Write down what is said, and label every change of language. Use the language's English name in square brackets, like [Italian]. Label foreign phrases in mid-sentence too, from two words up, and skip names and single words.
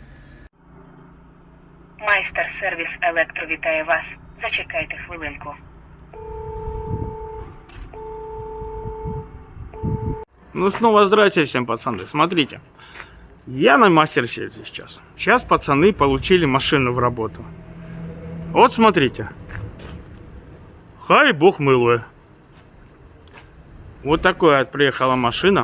[Ukrainian] Майстер-сервіс Електро вітає вас. Зачекайте хвилинку. [Russian] Ну снова здрасте всем, пацаны. Смотрите, я на мастер-сервисе сейчас. Сейчас пацаны получили машину в работу. Вот смотрите. [Ukrainian] Хай бог милує. [Russian] Вот такая вот приехала машина.